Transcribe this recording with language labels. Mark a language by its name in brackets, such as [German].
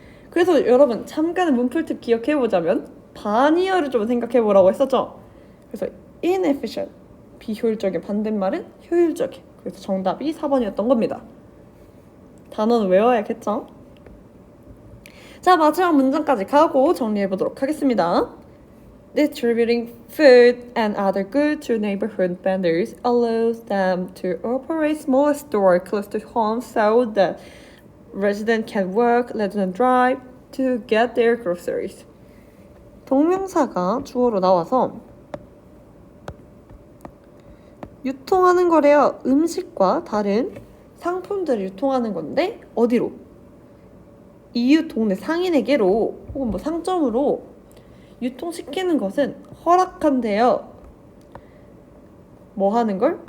[Korean] 그래서 여러분 잠깐의 문풀팁 기억해보자면 반이어를 좀 생각해보라고 했었죠. 그래서 inefficient, 비효율적인 반대말은 효율적인. 그래서 정답이 4번이었던 겁니다. 단어는 외워야겠죠? 자, 마지막 문장까지 가고 정리해보도록 하겠습니다. [English] Distributing food and other goods to neighborhood vendors allows them to operate small stores close to home so that residents can walk rather than drive to get their groceries. [Korean] 동명사가 주어로 나와서 유통하는 거래요. 음식과 다른 상품들을 유통하는 건데 어디로? 이웃 동네 상인에게로 혹은 뭐 상점으로 유통시키는 것은 허락한대요. 뭐 하는 걸?